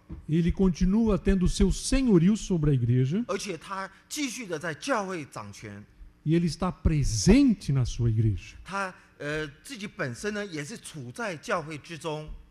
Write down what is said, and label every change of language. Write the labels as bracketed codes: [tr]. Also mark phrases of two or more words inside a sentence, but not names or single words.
[pt] Ele continua tendo seu senhorio sobre a igreja [zh] 而且他继续的在教会掌权。 [pt] e ele está presente na sua igreja. [zh] 他自己本身呢也是处在教会之中。